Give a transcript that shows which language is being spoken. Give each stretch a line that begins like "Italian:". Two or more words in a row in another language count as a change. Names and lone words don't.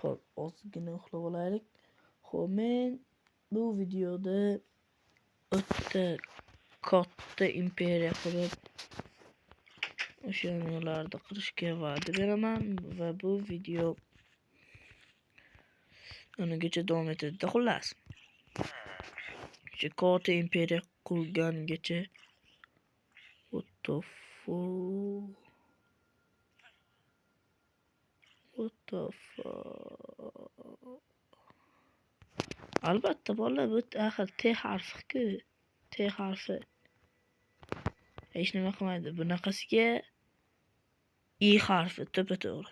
Uzbek: Hop, ozgina uxlab olaylik. Xo'p, men bu videoda o'ta katta imperiya qurib, o'shalarni qirishga va'da beraman va bu video ungacha davom etadi. Xullas, katta imperiya qurgangacha
English: what the fuck?
Uzbek: Albatta bolalar, bu axir T harfi-ku. T harfi. Hech nima qilmaydi. Bunaqasiga I harfi to'pa-to'g'ri.